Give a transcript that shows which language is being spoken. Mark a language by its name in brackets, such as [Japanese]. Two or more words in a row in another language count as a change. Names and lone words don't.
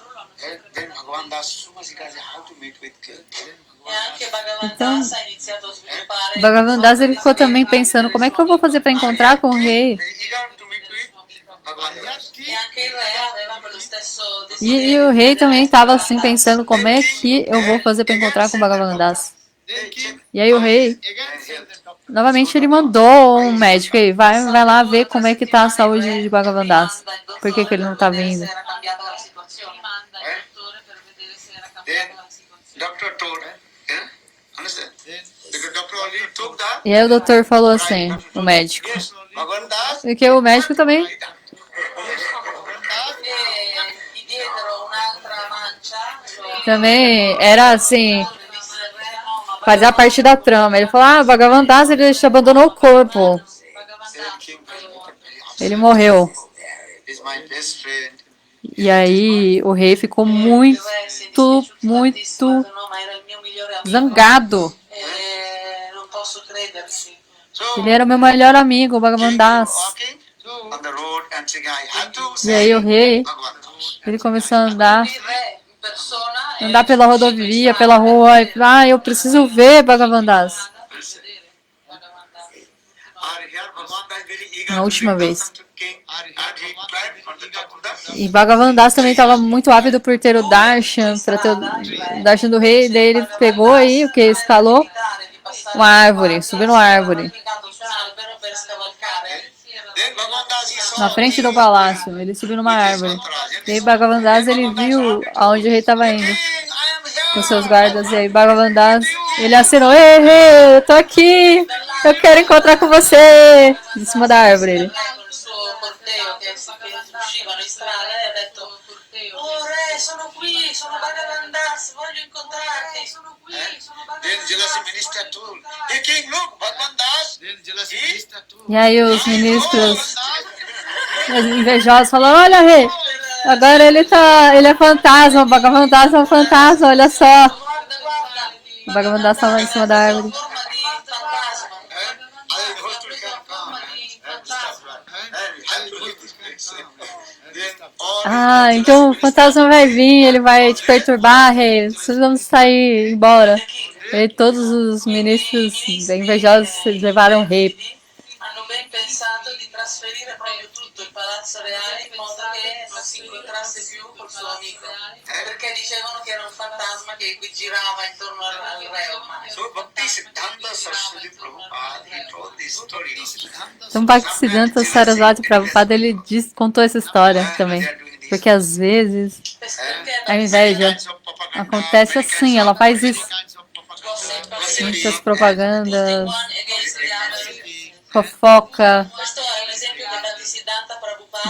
[English] then Bhagavan Das so much how to meet with king [Italian] E anche Bhagavan Das ha iniziato a sviluppare [Portuguese] Bhagavan Das ele ficou também pensando, como é que eu vou fazer para encontrar com o rei? [English] eager to meet with Bhagavan Das [Italian] e anche il re aveva quello stesso [Portuguese] E [Italian] desiderio. [Portuguese] o rei também estava assim pensando, como é que eu vou fazer para encontrar com Bhagavan Das? E aí o rei, novamente ele mandou um médico aí, vai lá ver como é que tá a saúde de Bhagavan Das. Por que ele não tá vindo? [Italian] Era cambiata la situazione. Manda il dottore per vedere [English] doctor told, yeah, understand? The doctor already took that. [Portuguese] E aí o doutor falou assim, o médico. [English] Yes, Bhagavan Das. [Portuguese] Porque o médico também [English] Yes, Bhagavan Das. [Italian] Gli diedero un'altra mancia. [Portuguese] também era assim, [Italian] Disse, no, ma [Portuguese] fazia parte da trama. Ele falou, ah, o Bhagavan Das, ele abandonou o corpo. Ele morreu. [English] He's my best friend. [Portuguese] E aí o rei ficou muito, muito [Italian] no, ma era il mio migliore amico. [Portuguese] zangado. [Italian] Non posso crederci. [English] So, [Portuguese] Ele era o meu melhor amigo, o Bhagavan Das. [English] walking on the road and saying, I have to [Portuguese] E aí o [English] say [Portuguese] rei, [English] Bhagavan Das. [Portuguese] ele começou a andar, [Italian] Il re in persona [Portuguese] andar pela rodovia, pela rua, e falou, ah, eu preciso ver Bhagavan Das. [English] Or here Bhagavan Das very eager [Portuguese] Na última [English] to [Portuguese] vez. [English] listen to king, and he climbed on the top of the [Portuguese] E Bhagavan Das também estava muito ávido por ter o Darshan, para ter o Darshan do rei. Daí ele pegou aí, o que escalou uma árvore, subiu numa árvore, [English] Then Bhagavan Das he saw [Portuguese] na frente do palácio. Ele subiu numa árvore. E aí Bhagavan Das, ele viu aonde o rei estava indo, [English] King, I am here. [Portuguese] com seus guardas. E aí Bhagavan Das, ele acenou, ei, rei, eu tô aqui, eu quero encontrar com você. Em cima da árvore ele. [Italian] con il suo corteo che uscivano in strada e ha detto oh re sono qui, sono Bhagavan Das, voglio incontrarti. Sono qui, sono [English] Then jealousy minister told, hey king, look, Bhagavan Das. [Portuguese] E aí os ministros, os invejosos, falaram, olha, rei, agora ele é fantasma, o Bhagavan Das é um fantasma, olha só. [Italian] Guarda. [Portuguese] O Bhagavan Das estava em cima da árvore. [Italian] Forma di fantasma. [English] I hope you can come and stop. And I have to leave this place. Then all [Portuguese] Ah, então o fantasma vai vir, ele vai te perturbar, rei. Precisamos sair, embora. E todos os ministros invejosos levaram o rei. [Italian] Hanno ben pensato di trasferire proprio tutto il palazzo reale in modo che non si incontrasse più col suo amico. Perché dicevano che era un fantasma che qui girava intorno al re ormai. [English] So Bhakti Siddhanta Saraswati Prabhupada, he told this story. [Portuguese] Então Bhaktisiddhanta Saraswati Prabhupada, ele contou essa história também. Porque às vezes a inveja acontece assim, ela faz isso. Muitas propagandas, fofoca, [Italian] Questo è un esempio che Bhaktisiddhanta Prabhupada